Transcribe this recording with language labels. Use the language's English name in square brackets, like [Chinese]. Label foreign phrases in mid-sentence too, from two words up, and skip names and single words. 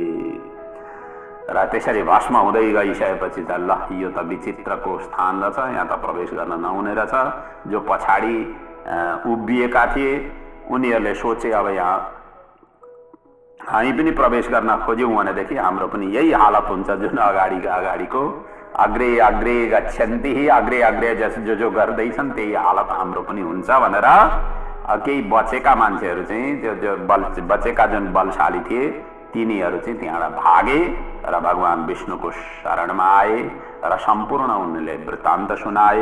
[Nepali] र त्यसरी भस्म हुँदै गइसकेपछि त ल यो त विचित्रको स्थान रहेछ, यहाँ त प्रवेश गर्न नहुने रहेछ। जो पछाडि उभिएका थिए उनीहरूले सोचे अब यहाँ हामी पनि प्रवेश गर्न खोज्यौँ भनेदेखि हाम्रो पनि यही हालत हुन्छ जुन अगाडिको [Sanskrit] अग्रे अग्रे गच्छन्ति [Nepali] अग्रे अग्रे जो गर्दैछन् त्यही हालत हाम्रो पनि हुन्छ भनेर केही बचेका मान्छेहरू चाहिँ त्यो बचेका जुन बलशाली थिए तिनीहरू चाहिँ त्यहाँबाट भागे र भगवान विष्णुको शरणमा आए र सम्पूर्ण उनले वृत्तान्त सुनाए।